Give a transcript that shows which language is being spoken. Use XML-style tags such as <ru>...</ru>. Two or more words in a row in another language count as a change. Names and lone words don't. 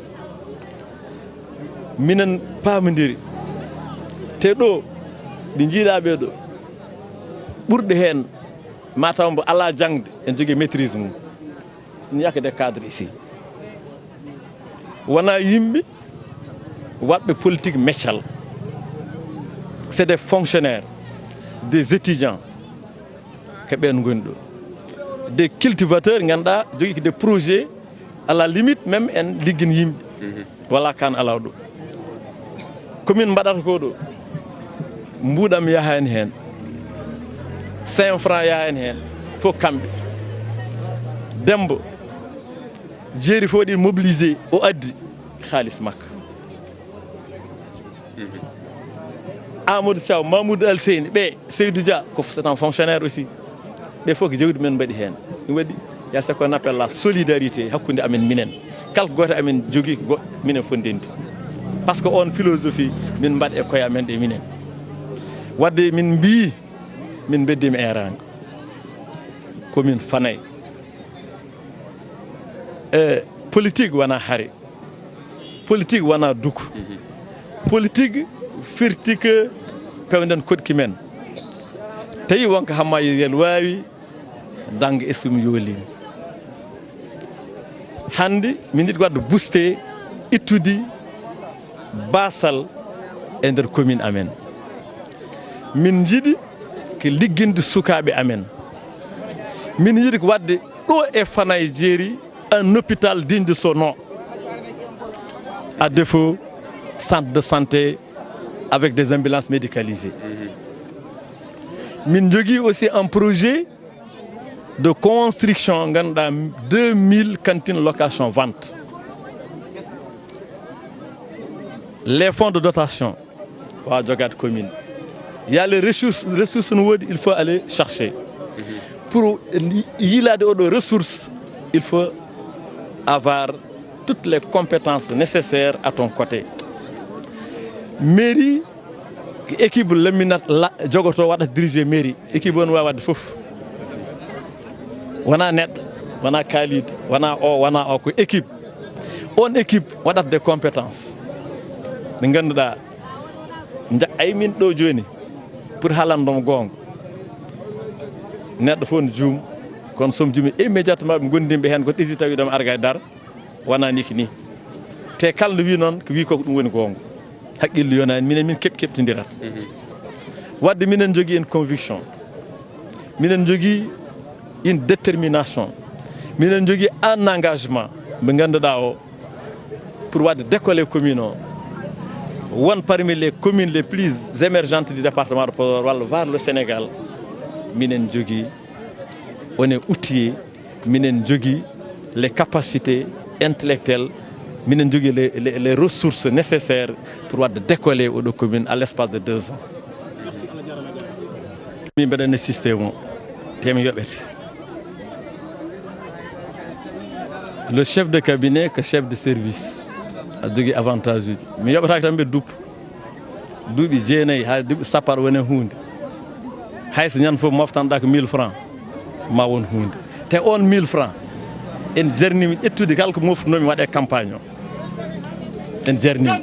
<ff>minen pamodiri te ɗo ɗi jiiɗaɓe ɗo ɓurɗe hen mataw mbo ala jangde en jogui maîtrise mum</ff> <fr>il n'y a que des cadres ici</fr> <ff>wona yimɓe waɗɓe politique méccal</ff> <fr>c'est des fonctionnaires des étudiants que</fr> <ff>ɓen goni ɗo</ff> <fr>des cultivateurs</fr> <ff>ganduɗa jogui</ff> <fr>des projets à la limite même</fr> <ff>en liggin yimɓe wala kan alaw ɗo komin mbaɗata ko ɗo mbuɗam yahani hen 5 francs yahani hen fof kamɓe Dembo jeeri fof ɗi mobilisé o addi halis makka Amadou Thiaw Mamoudou Alseyni ɓe Seydou Dia ko</ff> <fr>c'est un fonctionnaire aussi</fr> <ff>ɓe fof ko jawdi men mbaɗi hen ɗum waɗi</ff> <fr>y a ce qu'on appelle la solidarité</fr> <ff>hakkude amen minen kala goto amen jogui ko minen fof ndendi</ff> <fr>par ce que on philosophie</fr> <ff>min mbaɗ e koye amen ɗe minen wadde min mbi min beddima erani komin Fanaye politique wona haare politique wona duko politique firti que pewden koɗki men tawi wonko hamma yel wawi dangge estum yoolini hande min jiɗi wadde booster ittude basal e nder commune amen min jiɗi ko ligginde sukaɓe amen min jiɗi ko wadde ɗo e Fanaye jeeri</ff> <fr>un hôpital digne de son nom à défaut centre de santé avec des ambulances médicalisées.</fr> <ff>Min jogui</ff> <fr>aussi un projet de construction ganduɗa 2000 cantines location vente. Les fonds de dotation</fr> <ff>wa jogade</ff> <fr>commune. Il y a les ressources</fr> <ff>no wodi</ff> <fr>il faut aller chercher. Pour</fr> <ff>yilade oɗo</ff> <fr>ressources, il faut avoir toutes les compétences nécessaires à ton côté.</fr> <ff>Mairie équipe laminat jogoto waɗa diriger mairie équipe on wawa wadde fof wona neɗɗo wona kalide wona o ko équipe on équipe waɗat</ff> <fr>des compétences</fr> <ff>ɗe ganduɗa ay min ɗo joni pour haalandoma gonga neɗɗo fof ne juum kono somi juumi immédiatement ɓe gondimɓe hen ko ɗisi tawi ɗoma arga e dara wona ni ko ni te kala no wi noon ko wi koko ɗum woni gonga haqqille yonani minen min keɓtidirat wadde minen jogui une conviction minen jogui</ff> <fr>une détermination</fr> <ff>minen jogui</ff> <fr>un engagement</fr> <ff>ɓe ganduɗa o pour wadde décoller commune o won</ff> <fr>parmi les communes les plus émergentes du département de Podor</fr> <ff>walla</ff> <fr>vers le Sénégal</fr> <ff>minen jogui</ff> <fr>on est outillé</fr> <ff>minen jogui</ff> <fr>les capacités intellectuelles</fr> <ff>minen jogui</ff> <fr>les ressources nécessaires pour</fr> <ff>wadde décoller oɗo commune</ff> <fr>à l'espace de 2 ans.</fr> <ff>Merci Allah jarama. min mbeɗane systéme o temi yoɓete</ff> <fr>le chef de cabinet que chef de service a</fr> <ff>jogui avantage uji mi yoɓataki tan ɓe duppo duuɓi jeenayyi ha duuɓi sappo aɗa wone hunde hayso ñande fof moftanɗa ko 1000 francs ma won hunde te on 1000 francs en jarnimi ƴettude kala ko moftunomi waɗe campagne o en jarnimi</ff>